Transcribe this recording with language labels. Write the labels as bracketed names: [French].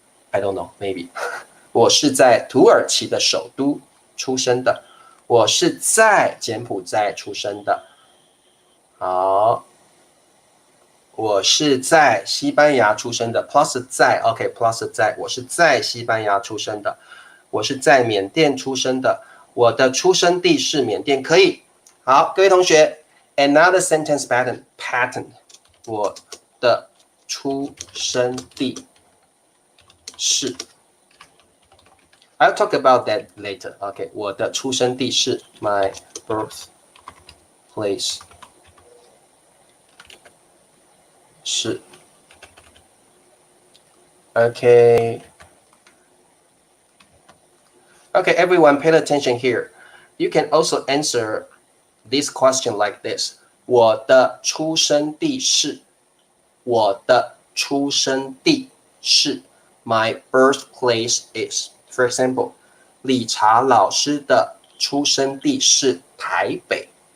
[English] I don't know, maybe [Chinese] 我是在土耳其的首都出生的，我是在柬埔寨出生的。好。我是在西班牙出生的 ，plus 在 ，OK plus 在，我是在西班牙出生的，我是在缅甸出生的，我的出生地是缅甸，可以。好，各位同学 [English] ，another sentence pattern， [Chinese] 我的出生地是 [English] ，I'll talk about that later。OK， 我的出生地是 my birthplace。是 ，OK， everyone pay attention here. You can also answer this question like this. [Chinese] 我的出生地是，我的出生地是 [English] My birthplace is. For example, [Chinese] 理查老师的出生地是台北。